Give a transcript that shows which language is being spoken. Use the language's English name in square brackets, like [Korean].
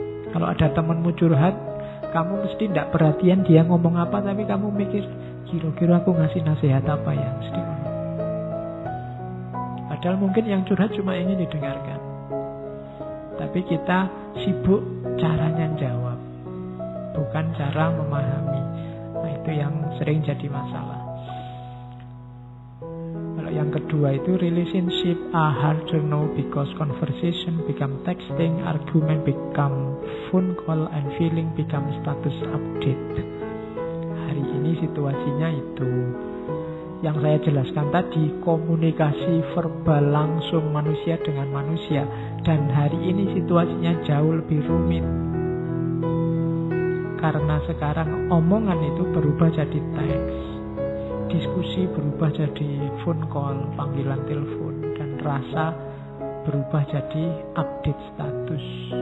[Indonesian] Kalau ada temanmu curhat, kamu mesti tidak perhatian dia ngomong apa, tapi kamu mikir, kira-kira aku ngasih nasihat apa ya, mesti. Padahal mungkin yang curhat cuma ingin didengarkan, tapi kita sibuk caranya jawab, bukan cara memahami. Nah, itu yang sering jadi masalah. Kalau yang kedua itu, [English] relationship are hard to know because conversation become texting, argument become phone call, and feeling become status update. [Indonesian] Hari ini situasinya itu yang saya jelaskan tadi, komunikasi verbal langsung manusia dengan manusia. Dan hari ini situasinya jauh lebih rumit, karena sekarang omongan itu berubah jadi teks, diskusi berubah jadi phone call, panggilan telepon, dan rasa berubah jadi update status.